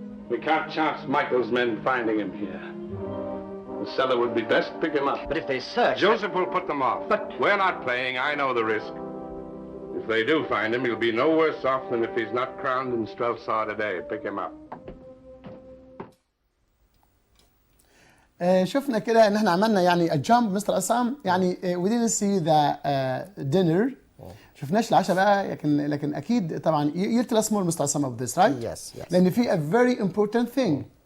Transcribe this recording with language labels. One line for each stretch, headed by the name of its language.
English: We can't chance Michael's men finding him here. The cellar would be best. Pick him up. But if they search... Joseph will put them off. But... We're not playing. I know the risk. If they do find him, he'll be no worse off than if he's not crowned in Strelsau today. Pick him up.
Arabic: شفنا كده ان احنا عملنا يعني الجامب مستر عصام يعني
English: we didn't see the dinner.
Arabic: شفناش العشاء بقى لكن اكيد طبعا
English: you tell us more
Arabic: مستر عصام
English: of this, right? Yes.
Arabic: لان في
English: a very important thing.